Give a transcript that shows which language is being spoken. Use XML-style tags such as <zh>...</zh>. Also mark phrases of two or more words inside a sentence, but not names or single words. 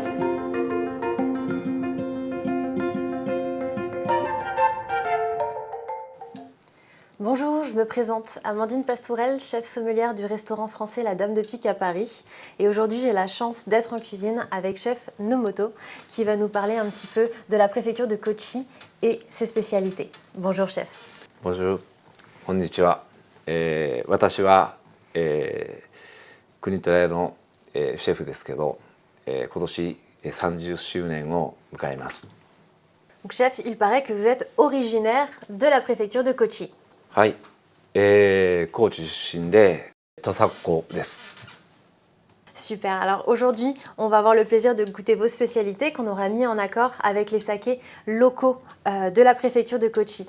<fr>Bonjour, je me présente Amandine Pastourel, chef sommelière du restaurant français La Dame de Pique à Paris. Et aujourd'hui, j'ai la chance d'être en cuisine avec chef Nomoto, qui va nous parler un petit peu de la préfecture de Kochi et ses spécialités. Bonjour chef. Bonjour,</fr> <ja>こんにちは。私は、国戸屋の、シェフですけど、今年30周年を迎えます。</ja> <fr>Donc, chef, il paraît que vous êtes originaire de la préfecture de Kochi.</fr> <ja>はい、高知出身で土佐っ子です。</ja> <fr>Super, alors aujourd'hui on va avoir le plaisir de goûter vos spécialités qu'on aura mis en accord avec les sakés locaux de la préfecture de Kochi.</fr>